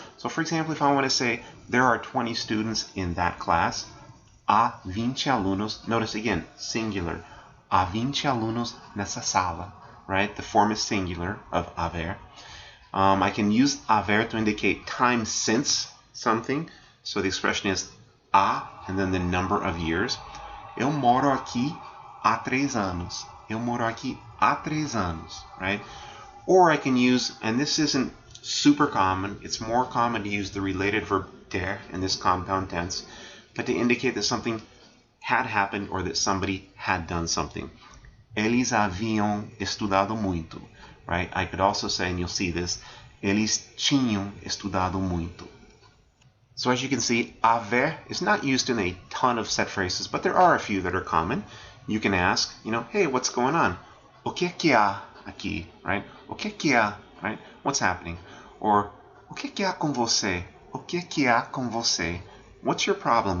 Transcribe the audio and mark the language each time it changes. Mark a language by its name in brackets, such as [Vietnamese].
[English] So, for example, if I want to say there are 20 students in that class, [Portuguese] há 20 alunos, [English] notice again, singular, [Portuguese] há 20 alunos nessa sala, [English] right? The form is singular of haver. I can use haver to indicate time since something. So the expression is há, and then the number of years. [Portuguese] Eu moro aqui há 3 anos. Eu moro aqui há 3 anos, right? [English] Or I can use, and this isn't super common, it's more common to use the related verb ter in this compound tense, but to indicate that something had happened or that somebody had done something. [Portuguese] Eles haviam estudado muito, right? [English] I could also say, and you'll see this, [Portuguese] eles tinham estudado muito. [English] So as you can see, haver is not used in a ton of set phrases, but there are a few that are common. You can ask, hey, what's going on? [Portuguese] O que é que há aqui, right? O que é que há, right? [English] What's happening? [Portuguese] Or, o que é que há com você? O que é que há com você? [English] What's your problem?